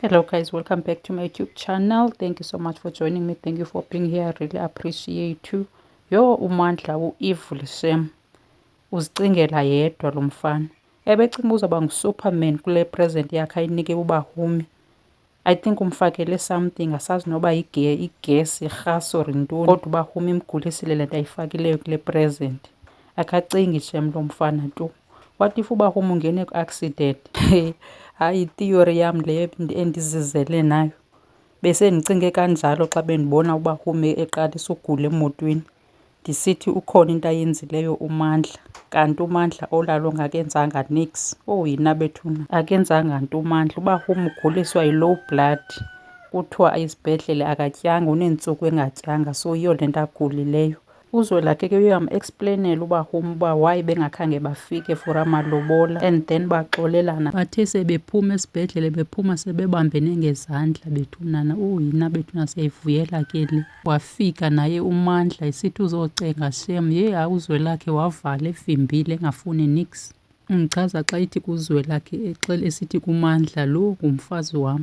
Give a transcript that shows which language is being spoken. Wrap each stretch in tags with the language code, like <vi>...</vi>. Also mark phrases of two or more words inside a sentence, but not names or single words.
<en>Hello guys, welcome back to my YouTube channel. Thank you so much for joining me. Thank you for being here. I really appreciate you.</en> <xh>Yo, uMandla u-Evil Sam uzicingela yedwa lo mfana. Ebecinga uzaba ngu-Superman kule present yakhe ayinike uBahumi.</xh> <en>I think</en> <xh>umfakele something, asazi noba igesi, irhaso or intoni, kodwa uBahumi imgulisile le nto ayifakileyo kule present. Akacingi shem lo mfana tu.</xh> <en>What if</en> <xh>uBahumi ungene ku-accident? Hayi, ithiyori yam leyo endizizele nayo. Bese ndicinge kanjalo xa bendibona uBahumi eqalisa ugula emotweni. Ndisithi ukhona into ayenzileyo uMandla, kanti uMandla olalo ngakenzanga nix. Oh yina bethuna, akenzanga nto uMandla. uBahumi uguliswa yi-</xh> <en>low blood,</en> <xh>kuthiwa esibhedlele akatyanga, uneentsuku engatyanga, so yiyo le nto agulileyo. UZwelakhe ke uyam-explainela uBahumi uba why bengakhange bafike for amalobola</xh> <en>and then</en> <xh>baxolelana. Bathe sebephuma esibhedlele bephuma sebebambene ngezandla bethunana. Yina bethuna siyayivuyela ke le. Wafika naye uMandla esithi uzocenga shem. Hayi uZwelakhe wavala evimbile engafuni nix. Undichaza xa ithi kuZwelakhe esithi kuMandla, lo ngumfazi wam.</xh>